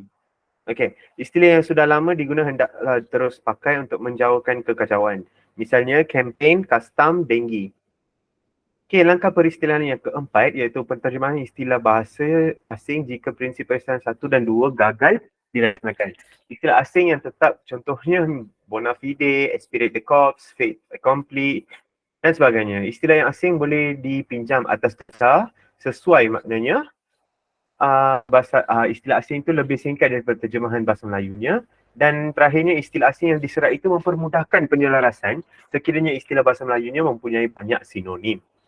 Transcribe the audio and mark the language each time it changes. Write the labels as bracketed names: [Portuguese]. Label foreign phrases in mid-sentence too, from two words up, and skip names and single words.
[Malay] Okey, istilah yang sudah lama digunakan hendaklah terus pakai untuk menjauhkan kekacauan. Misalnya campaign, custom, denggi. Okey, langkah peristilahan yang keempat iaitu penterjemahan istilah bahasa asing jika prinsip peristilahan 1 dan 2 gagal dilaksanakan. Istilah asing yang tetap contohnya [Latin] bona fide, [French] esprit de corps, fait accompli [Malay] dan sebagainya. Istilah yang asing boleh dipinjam atas dasar sesuai maknanya. Istilah asing itu lebih singkat daripada terjemahan bahasa Melayunya. Dan terakhirnya istilah asing yang diserat itu mempermudahkan penyelarasan sekiranya istilah bahasa Melayunya mempunyai banyak sinonim.